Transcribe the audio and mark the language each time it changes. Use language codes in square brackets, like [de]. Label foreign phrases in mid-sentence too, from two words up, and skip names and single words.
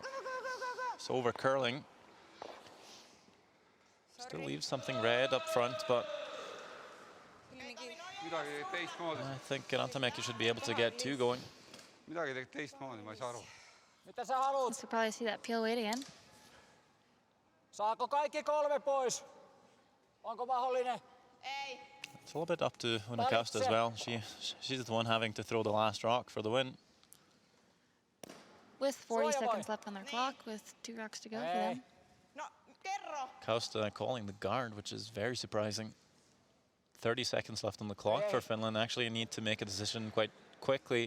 [en] So over curling. Still leaves something red up front, but I think Rantamäki should be able to get 2 going. Let's probably see that peel weight again. [fi] Saako kaikki 3 pois? Onko mahdollinen? Ei. [en] It's a little bit up to Uunakausta as well. She's the one having to throw the last rock for the win. With 40 seconds left on their clock, with 2 rocks to go for them. Kausta calling the guard, which is very surprising. 30 seconds left on the clock for Finland. Actually need to make a decision quite quickly.